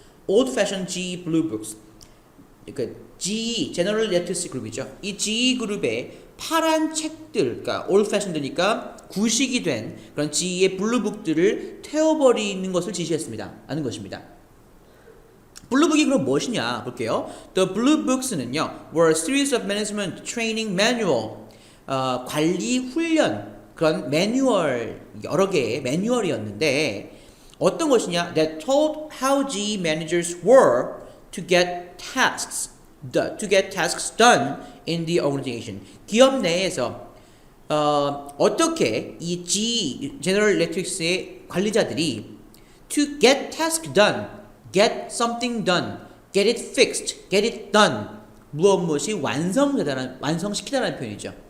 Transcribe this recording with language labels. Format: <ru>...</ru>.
<ko>old-fashioned GE blue books. 그러니까 GE, General Electric 그룹이죠. 이 GE 그룹의 파란 책들, 그러니까 old-fashioned니까 구식이 된 그런 GE의 블루북들을 태워버리는 것을 지시했습니다. 하는 것입니다. 블루북이 그럼 무엇이냐 볼게요. The blue books 는요, were a series of management training manual, 관리 훈련 그런 매뉴얼, 여러 개의 매뉴얼이었는데 어떤 것이냐?</ko> <en>That told how GE managers were to get tasks done in the organization.</en> <ko>기업 내에서 어떻게 이 GE, General Electric의 관리자들이 to get task done, get something done, get it fixed, get it done. 무엇이 완성시키다라는 표현이죠.</ko>